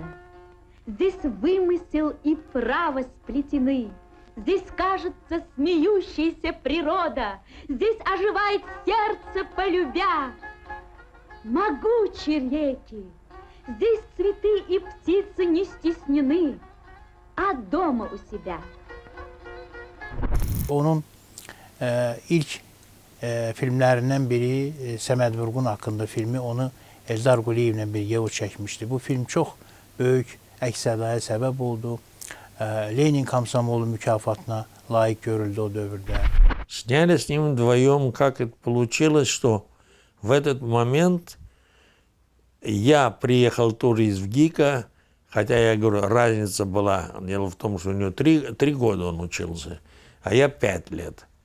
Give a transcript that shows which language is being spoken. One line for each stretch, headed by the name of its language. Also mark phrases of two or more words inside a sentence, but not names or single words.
Russian: Здесь вымысел и право сплетены, здесь, кажется, смеющаяся природа, здесь оживает сердце, полюбя. Могучие реки, здесь цветы и птицы не стеснены, а дома у себя.
Azerbaijani: Onun ilk filmlərindən biri Səməd Vurğun haqqında filmi, onu Eldar Quliyevlə birgə o çəkmişdi. Bu film çox böyük əks-sədaya səbəb oldu. Lenin Komsomolu mükafatına layiq görüldü o dövrdə.
Russian: Сняли с ним вдвоем, как это получилось, что в этот момент я приехал тоже из ВГИКа, хотя, я говорю, разница была, дело в том, что у него 3 года он учился, а я 5 лет.